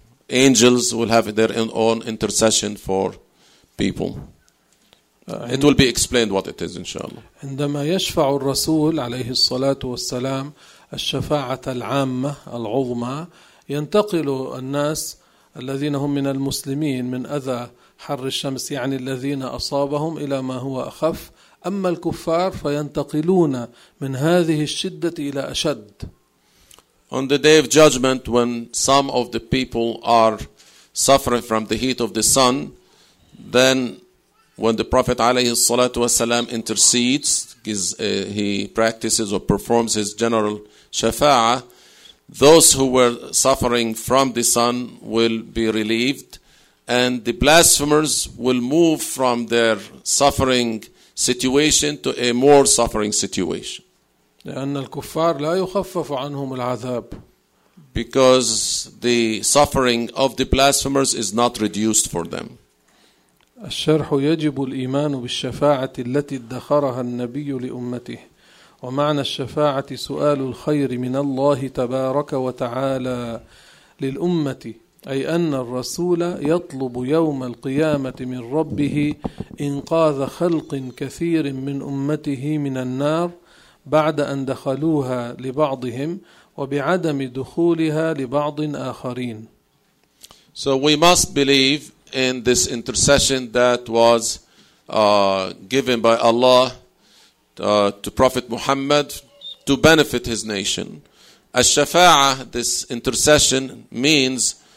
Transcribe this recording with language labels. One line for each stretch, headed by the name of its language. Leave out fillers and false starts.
English: Angels will have their own intercession for people. It will be explained what it is, inshallah.
Arabic: عندما يشفع الرسول عليه الصلاة والسلام الشفاعة العامة العظمى ينتقل الناس الذين هم من المسلمين من أذى حر الشمس يعني الذين أصابهم إلى ما هو أخف أما الكفار فينتقلون من هذه الشدة إلى أشد.
English: On the day of judgment when some of the people are suffering from the heat of the sun, then when the Prophet
Arabic: عليه الصلاة والسلام
English: intercedes, he practices or performs his general شفاعة, those who were suffering from the sun will be relieved. And the blasphemers will move from their suffering situation to a more suffering situation.
Arabic: لأن الكفار لا يخفف عنهم العذاب.
English: Because the suffering of the blasphemers is not reduced for them.
Arabic: الشرح يجب الإيمان بالشفاعة التي ادخرها النبي لأمته. ومعنى الشفاعة سؤال الخير من الله تبارك وتعالى للأمة. أي أن الرسول يطلب يوم القيامة من ربه إنقاذ خلق كثير من أمته من النار بعد أن دخلوها لبعضهم وبعدم دخولها لبعض آخرين.
English: So we must believe in this intercession that was given by Allah to Prophet Muhammad to benefit his nation. الشفاعة, this intercession means